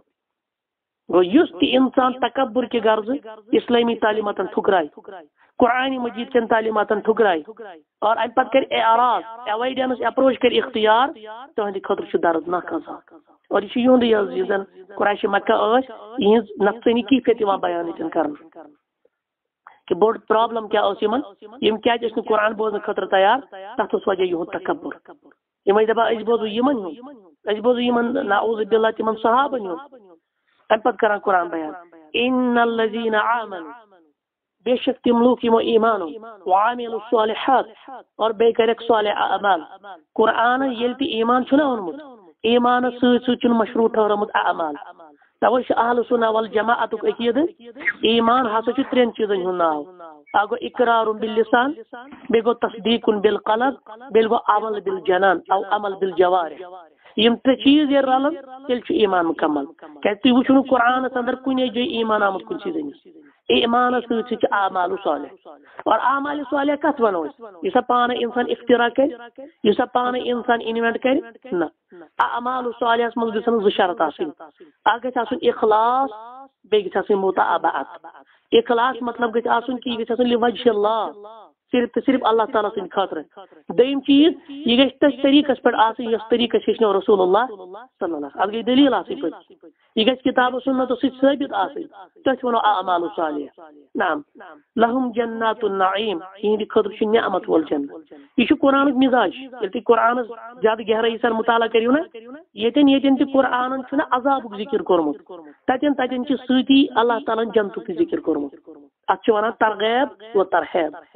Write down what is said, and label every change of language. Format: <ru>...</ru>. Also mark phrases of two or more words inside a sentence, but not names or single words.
<ks>گوٚو یُس تہِ اِنسان تکبر کہِ غرضہٕ اسلٲمی تعلیٖماتن ٹھُکرایہِ قرآنِ مجیٖد چٮ۪ن تعلیٖماتن ٹھُکرایہِ اور امہِ پتہٕ کرِ اعراض</ks> <en>evidence approach</en> <ks>کرِ اختیار تُہنٛدِ خٲطرٕ چھُ دردناک عذاب اور یہِ چھُ یِہُنٛدُے حظ یُس زن قُریشِ مکہ ٲسۍ یِہنٛز نفسٲنی کیفیت یِوان بیان ییٚتٮ۪ن کرنہٕ کہِ بوٚڑ پرابلم کیاہ ٲس یِمن یِم کیازِ ٲسۍ نہٕ قرآن بوزنہٕ خٲطرٕ تیار تتھ اوس وجہ یِہُنٛد تکبر یِم ٲسۍ دپان أسۍ بوزو یِمن ہُنٛد أسۍ بوزو یِمن</ks> <ar>نعوذ باللہ</ar> <ks>تِمن صحابن ہُنٛد امہِ پتہٕ کران قرآن بیان</ks> <ar>اِنَّ الَّذِينَ آمَنُوا</ar> <ks>بے شک تِم لوٗکھ یِمو ایٖمان اوٚن</ks> <ar>وعملوا الصالحات</ar> <ks>اور بیٚیہِ کریکھ صالح اعمال قرآنس ییٚلہِ تہِ ایٖمان چھُنہ اوٚنمُت ایٖمانس سۭتۍ سۭتۍ چھُنہٕ مشروٗع ٹھٔہرٲمُت اعمال توے چھُ اہلُ سُنہ والجماعتُک عقیٖدٕ ایٖمان ہسا چھُ 3 چیٖزن ہُنٛد ناو اکھ گوٚو</ks> <ar>اقرارٌ باللسان</ar> <ks>بیٚیہِ گوٚو</ks> <ar>تصدیٖقٌ بالقلب</ar> <ks>بیٚیہِ گوٚو</ks> <ar>عمل بالجنان</ar> <ks>او</ks> <ar>عمل بالجوارح</ar> <ks>یِم 3 چیٖز ییٚلہِ رلن تیٚلہِ چھُ ایٖمان مُکمل کیازِ تُہۍ وٕچھِو نہٕ قرآنس اندر کُنے جایہِ ایٖمان آمُت کُنسٕے زٔنِس ایٖمانس سۭتۍ سۭتۍ چھُ اعمال صالح اور اعمال صالح کتھ ونو أسۍ یُس سا پانے انسان اختراع کرِ یُس سا پانے انسان انوینٹ کرِ نہ اعمال صالحس منٛز گژھن 2 شرط آسٕنۍ اکھ گژھِ آسُن اخلاص بیٚیہِ گژھِ آسٕنۍ متابعت اخلاص مطلب گژھِ آسُن کہِ یہِ گژھِ آسُن</ks> <ar>لِوجہِ اللہ</ar> <ks>صرف تہٕ صرف اللہ تعالیٰ سٕنٛدِ خٲطرٕ دوٚیِم چیٖز یہِ گژھِ تٔتھۍ طریٖقس پٮ۪ٹھ آسٕنۍ یۄس طریٖقس ہیٚچھنو</ks> <ar>رسول اللہ صلی اللہ</ar> <ks>اتھ گٔے دٔلیٖل آسٕنۍ پٔتۍ یہِ گژھِ کِتاب و سُنتو سۭتۍ ثٲبت آسٕنۍ تٔتھۍ ونو اعمال صالح</ks> <ar>نعم لہم جنات النعیٖم</ar> <ks>یِہنٛدِ خٲطرٕ چھُ نعمت وول جنت یہِ چھُ قرآنُک مِزاج ییٚلہِ تُہۍ قرآنس زیادٕ گہرٲیی سان مطالعہ کٔرِو نا ییٚتٮ۪ن تہِ قرآنن چھُنہ عذابُک ذِکر کوٚرمُت تتٮ۪ن چھُ سۭتی اللہ تعالیٰ ہن جنتُک تہِ ذِکر کوٚرمُت اتھ چھِ ونان ترغیب و ترہیب</ks>